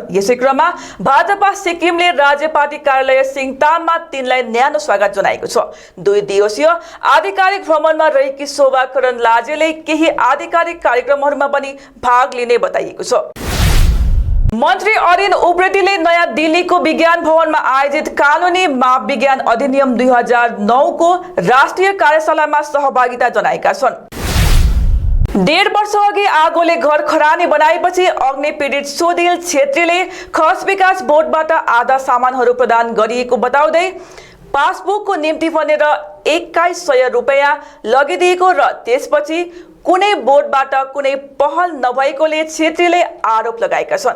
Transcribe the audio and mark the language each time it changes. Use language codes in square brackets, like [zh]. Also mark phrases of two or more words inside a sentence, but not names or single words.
[ne] यसै क्रममा भाजपा सिक्किमले राज्य पार्टी कार्यालय सिङताममा तिनलाई न्यानो स्वागत जनाएको छ। 2 दिवसीय आधिकारिक भ्रमणमा रहेकी शोभा करन्दाजेले केही आधिकारिक कार्यक्रमहरूमा पनि भाग लिने बताइएको छ। मन्त्री अरिन उप्रेतीले नयाँ दिल्लीको विज्ञान भवनमा आयोजित कानुनी माप विज्ञान अधिनियम 2009 को राष्ट्रिय कार्यशालामा सहभागिता जनाएका छन्। 1.5 वर्ष अघि आगोले घर खरानी बनाएपछि अग्नि पीडित सुदिल छेत्रीले खस विकास बोर्डबाट आधा सामानहरू प्रदान गरिएको बताउँदै पासबुकको निम्ति भनेर 2100 रुपैयाँ लगिदिएको र त्यसपछि कुनै बोर्डबाट कुनै पहल नभएकोले छेत्रीले आरोप लगाएका छन्।